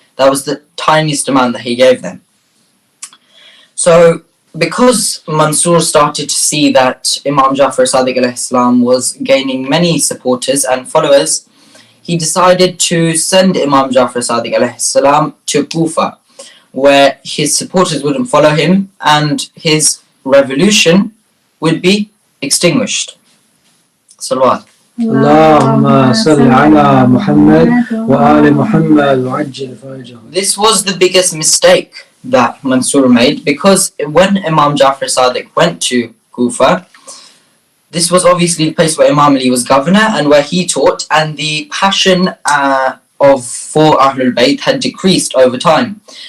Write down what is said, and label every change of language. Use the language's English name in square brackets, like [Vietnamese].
[English] That was the tiniest amount that he gave them. So because Mansur started to see that Imam Jafar Sadiq alayhi salam was gaining many supporters and followers, he decided to send Imam Jafar Sadiq alayhi salam to Kufa, where his supporters wouldn't follow him and his revolution would be extinguished. Salawat. [Arabic] اللهم صل على محمد وآل محمد وعجل فرجهم. [English] This was the biggest mistake that Mansur made, because when Imam Jafar Sadiq went to Kufa, this was obviously the place where Imam Ali was governor and where he taught, and the passion for Ahlul Bayt had decreased over time.